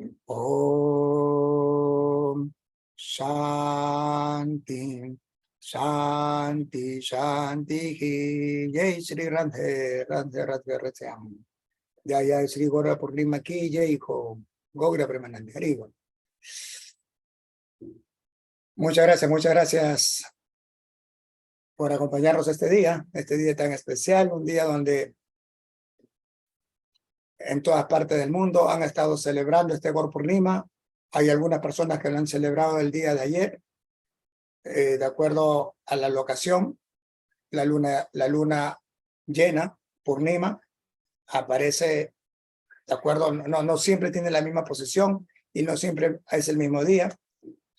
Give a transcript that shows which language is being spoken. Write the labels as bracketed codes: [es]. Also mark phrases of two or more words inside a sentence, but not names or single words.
[sa] Om Shanti Shanti Shanti Jai Sri Radhe Radhyam. [hi] Jai Sri Gora Purnima Ki Jai Ho Gogra Premanandi Haribo. [es] Muchas gracias por acompañarnos este día tan especial, un día donde en todas partes del mundo han estado celebrando este Gaur Purnima. Hay algunas personas que lo han celebrado el día de ayer, de acuerdo a la locación, la luna llena, Purnima, aparece, de acuerdo, no siempre tiene la misma posición y no siempre es el mismo día.